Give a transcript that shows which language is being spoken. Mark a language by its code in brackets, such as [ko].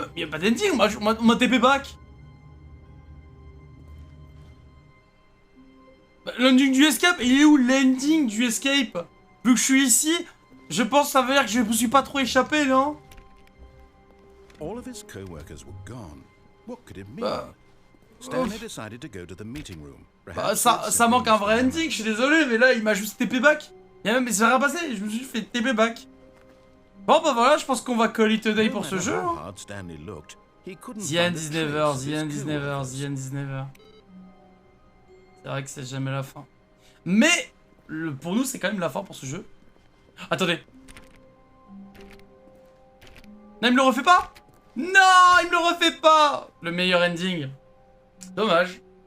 [fr] Y a pas d'ending, on m'a TP back. Bah, l'ending du escape, il est où l'ending du escape? Vu que je suis ici, je pense que ça veut dire que je me suis pas trop échappé, non? [en] All of his co-workers were gone. What could it mean? Stanley decided to go to the meeting room. [fr] Bah, ça manque un vrai ending, je suis désolé, mais là il m'a juste TP back. Il s'est rien passé, je me suis fait TP back. Bon bah voilà, je pense qu'on va [en] call it a day [fr] pour ce jeu. Hein. [en] The end is never, the end is never, the end is never. [fr] C'est vrai que c'est jamais la fin. Mais, pour nous c'est quand même la fin pour ce jeu. Attendez. Non, il me le refait pas? Non, il me le refait pas. Le meilleur ending. Dommage.